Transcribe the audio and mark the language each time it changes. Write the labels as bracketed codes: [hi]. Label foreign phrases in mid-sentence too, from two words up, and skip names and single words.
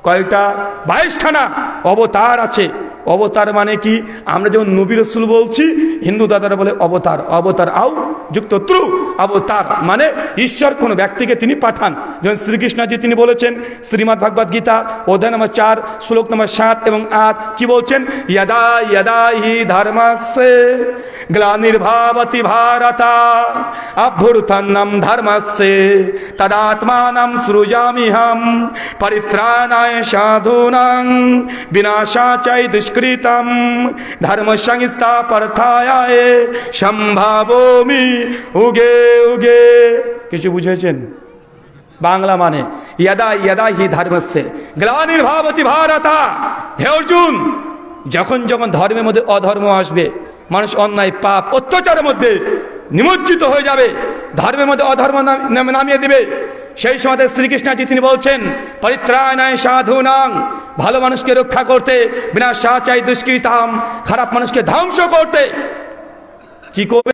[bn] কয়টা? 22খানা অবতার আছে। অবতার মানে কি? আমরা যেমন নবী রাসূল বলছি, হিন্দু দাদারা বলে অবতার। অবতার আও যুক্ত ত্রু, অবতার মানে ঈশ্বর কোনো ব্যক্তিকে তিনি পাঠান। যেমন শ্রীকৃষ্ণজি তিনি বলেছেন শ্রীমদ্ ভাগবত গীতা অধ্যায় নম্বর 4 শ্লোক নম্বর 7 এবং 8 কি বলছেন? [sa] यदा यदा हि धर्मस्य ग्लानिर्भवति भारत अभ्युत्थानं धर्मस्य तदात्मानं सृजाम्यहं परित्राणाय साधूनां विनाशाय च दुष्कृतं धर्म संस्थापनार्थाय सम्भावयामि उगे उगे। [bn] কিছু বুঝেছেন? বাংলা মানে [sa] यदा यदा हि धर्मस्य ग्लानिर्भवति भारत। [bn] হে অর্জুন, যখন যখন ধর্মের মধ্যে অধর্ম আসবে, মানুষ অন্যায় পাপ অত্যাচারের মধ্যে নিমজ্জিত হয়ে যাবে, ধর্মের মধ্যে অধর্ম নামিয়ে দিবে, সেই সময় শ্রীকৃষ্ণজি তিনি বলছেন [sa] পরিত্রাণায় সাধূনাং, [bn] ভালো মানুষকে রক্ষা করতে, [sa] বিনাশায় দুষ্কৃতাম, [bn] খারাপ মানুষকে ধ্বংস করতে কি করবে?